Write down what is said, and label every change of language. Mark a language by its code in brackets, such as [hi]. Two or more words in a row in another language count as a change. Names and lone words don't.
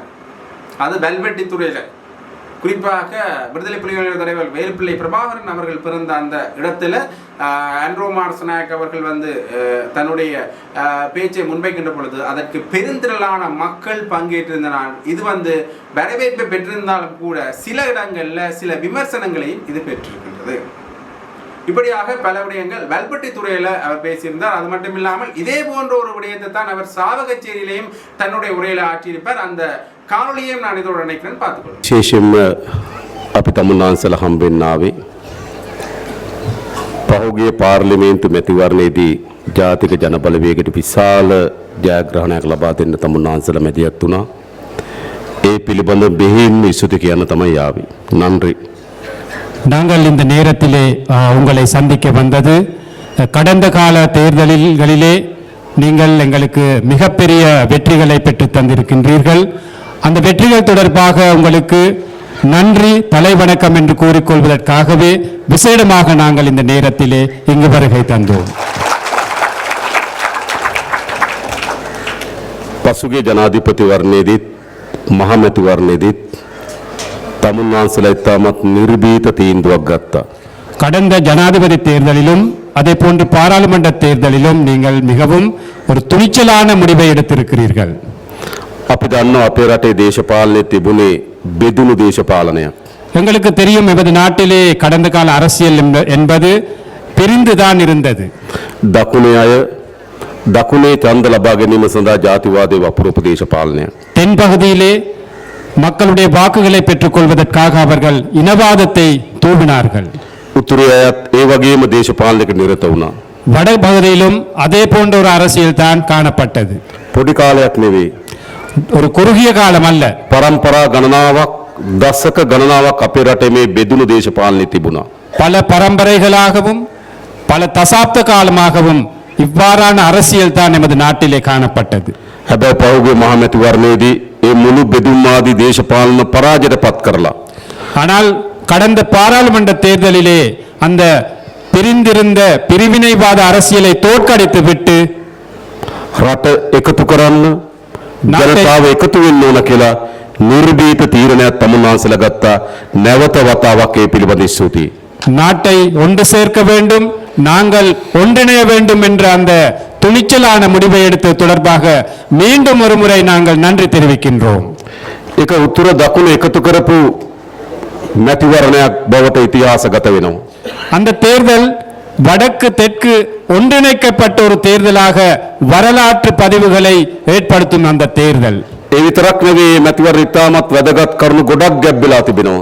[ta] அது வல்வெட்டி துறையில குறிப்பாக விடுதலை புலிகளின் தலைவர் வேலுப்பிள்ளை பிரபாகரன் அவர்கள் பிறந்த அந்த இடத்துல ஆண்ட்ரோ மார்சநாயக் அவர்கள் தன்னுடைய பேச்சை முன்வைக்கின்ற பொழுது அதற்கு பெருந்திரளான மக்கள் பங்கேற்றிருந்தனால் இது வரவேற்பை பெற்றிருந்தாலும் கூட சில இடங்கள்ல சில விமர்சனங்களையும் இது பெற்றிருக்கின்றது. இப்படியாக பல விடயங்கள் வல்வெட்டி துறையில அவர் பேசியிருந்தார். அது மட்டும் இல்லாமல் இதே போன்ற ஒரு விடயத்தை தான் அவர் சாவகச்சேரியிலையும் தன்னுடைய உரையில ஆற்றியிருப்பார். அந்த காணொலியையும் நான் இதோடு நினைக்கிறேன், பார்த்துக்கொள்ளும். [si] විශේෂයෙන්ම අපි තමුන්නාන්සලා හම්බෙන්න ආවේ පහුගිය පාර්ලිමේන්තු මැතිවරණයේදී ජාතික ජනබලවේගයට විශාල ජයග්‍රහණයක් ලබා දෙන්න තමුන්නාන්සලා මැදිහත් වුණා. ඒ පිළිබඳ බෙහෙවින්ම ඉසුති කියන්න තමයි ආවේ. [ta] நன்றி. நாங்கள் இந்த நேரத்திலே உங்களை சந்திக்க வந்தது, கடந்த கால தேர்தல்களிலே நீங்கள் எங்களுக்கு மிகப்பெரிய வெற்றிகளை பெற்று தந்திருக்கின்றீர்கள். அந்த வெற்றிகள் தொடர்பாக உங்களுக்கு நன்றி தலைவணக்கம் என்று கூறிக்கொள்வதற்காகவே விசேடமாக நாங்கள் இந்த நேரத்திலே இங்கு வருகை தந்தோம். [si] පසුගිය ජනාධිපතිවරණයේදීත් මහමැතිවරණයේදීත් තමුන්නාන්සලා ඉතාමත් නිර්භීත තීන්දුවක් ගත්තා. [ta] கடந்த ஜனாதிபதி தேர்தலிலும் அதே போன்று பாராளுமன்ற தேர்தலிலும் நீங்கள் மிகவும் ஒரு துணிச்சலான முடிவை எடுத்திருக்கிறீர்கள். [si] අපි දන්නවා අපේ රටේ දේශපාලනයේ තිබුණේ බෙදුණු දේශපාලනයක්. [ta] எங்களுக்கு தெரியும் எமது நாட்டிலே கடந்த கால அரசியல் என்பது பிரிந்துதான் இருந்தது. [si] දකුණේ අය දකුණේ ඡන්ද ලබා ගැනීම සඳහා ජාතිවාදයේ වපුරපු දේශපාලනයක්. [ta] தென் பகுதியிலே மக்களுடைய வாக்குகளை பெற்றுக் கொள்வதற்காக அவர்கள் இனவாதத்தை தூவினார்கள். [si] උතුරේ අයත් ඒ වගේම දේශපාලනයක නිරත වුණා. [ta] வட பகுதியிலும் அதே போன்ற ஒரு அரசியல் தான் காணப்பட்டது. [si] පොඩි කාලයක් නෙවෙයි. [ta] ஒரு குறுகிய காலம் அல்ல, [si] පරම්පරා ගණනාවක් දශක ගණනාවක් අපේ රටේ මේ බෙදුණු දේශපාලනය තිබුණා. [ta] பல பரம்பரைகளாகவும் பல தசாப்த காலமாகவும் இவ்வாறான அரசியல் தான் எமது நாட்டிலே காணப்பட்டது. [si] හැබැයි පහුගිය මහමැතිවරණයේදී ඒ මුළු බෙදුම්වාදී දේශපාලන පරාජයට පත් කරලා [ta] ஆனால் கடந்த பாராளுமன்ற தேர்தலிலே அந்த பிரிந்திருந்த பிரிவினைவாத அரசியலை தோற்கடித்து விட்டு [si] රට එකතු කරන්න ජනතාව එකතු වෙන්න ඕන කියලා නිර්භීත තීරණයක් තමුන්වහන්සේලා ගත්තා. නැවත වතාවක් ඒ පිළිබඳ ස්තුතියි. [ta] நாட்டை ஒன்று சேர்க்க வேண்டும், நாங்கள் ஒன்றிணைய வேண்டும் என்ற அந்த துணிச்சலான முடிவை எடுத்து தொடர்பாக மீண்டும் ஒரு முறை நாங்கள் நன்றி தெரிவிக்கின்றோம். [si] ඒක උතුර දකුණ එකතු කරපු මැතිවරණයක් බවට ඉතිහාසගත වෙනවා. [ta] அந்த தேர்தல் வடக்கு தெற்கு ஒன்றிணைக்கப்பட்ட ஒரு தேர்தலாக வரலாற்று பதிவுகளை ஏற்படுத்தும் அந்த தேர்தல். [si] ඒ විතරක් නෙවෙයි මේ මැතිවරණ ඉතාමත් වැදගත් කරුණු ගොඩක් ගැබ්බෙලා තිබෙනවා.